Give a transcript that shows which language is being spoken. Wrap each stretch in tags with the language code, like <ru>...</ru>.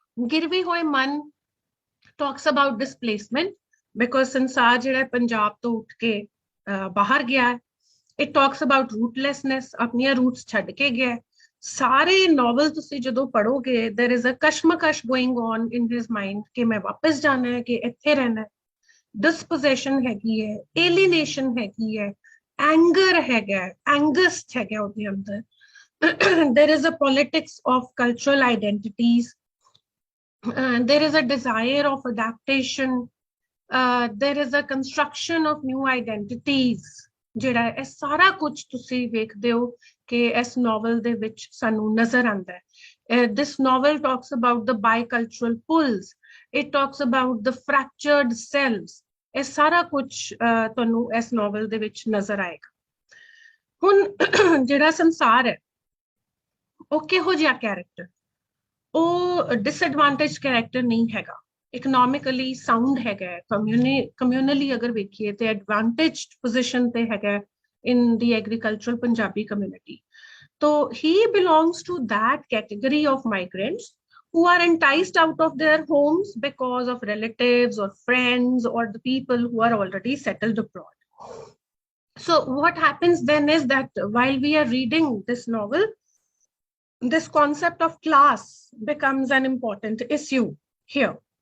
<pa>ਗਿਰਵੀ ਹੋਏ ਮਨ</pa> <en>talks about displacement, because</en> <pa>ਸੰਸਾਰ ਜਿਹੜਾ ਪੰਜਾਬ ਤੋਂ ਉੱਠ ਕੇ ਬਾਹਰ ਗਿਆ ਹੈ.</pa> <en>It talks about rootlessness,</en> <pa>ਆਪਣੀਆਂ roots ਛੱਡ ਕੇ ਗਿਆ. ਸਾਰੇ novel ਤੁਸੀਂ ਜਦੋਂ ਪੜੋਗੇ,</pa> <en>there is a</en> <pa>ਕਸ਼ਮਕਸ਼</pa> <en>going on in his mind</en> <pa>ਕਿ ਮੈਂ ਵਾਪਸ ਜਾਣਾ ਹੈ, ਕਿ ਇੱਥੇ ਰਹਿਣਾ ਹੈ. Dispossession ਹੈਗੀ ਹੈ, alienation ਹੈਗੀ ਹੈ, anger ਹੈਗਾ, angst ਹੈਗਾ ਉਹਦੇ ਅੰਦਰ.</pa> <en>There is a politics of cultural identities. There is a desire of adaptation. There is a construction of new identities.</en> <pa>ਜਿਹੜਾ ਇਹ ਸਾਰਾ ਕੁਝ ਤੁਸੀਂ ਵੇਖਦੇ ਹੋ ਕਿ ਇਸ novel ਦੇ ਵਿੱਚ ਸਾਨੂੰ ਨਜ਼ਰ ਆਉਂਦਾ ਹੈ.</pa> <en>This novel talks about the bicultural pulls. It talks about the fractured selves.</en> <pa>ਇਹ ਸਾਰਾ ਕੁਝ ਤੁਹਾਨੂੰ ਇਸ novel ਦੇ ਵਿੱਚ ਨਜ਼ਰ ਆਏਗਾ. ਹੁਣ ਜਿਹੜਾ ਸੰਸਾਰ ਹੈ ਉਹ ਕਿਹੋ ਜਿਹਾ ਕੈਰੈਕਟਰ, ਉਹ</pa> <en>disadvantage character</en> <pa>ਨਹੀਂ ਹੈਗਾ,</pa> <en>economically sound</en> <pa>ਹੈਗਾ, ਕਮਿਊਨਲੀ ਅਗਰ ਵੇਖੀਏ ਤੇ</pa> <en>advantaged position</en> <pa>ਤੇ ਹੈਗਾ</pa> <en>in the agricultural Punjabi community. So he belongs to that category of migrants who are enticed out of their homes because of relatives or friends or the people who are already settled abroad. So what happens then is that while we are reading this novel, this concept of class becomes an important issue here.</en>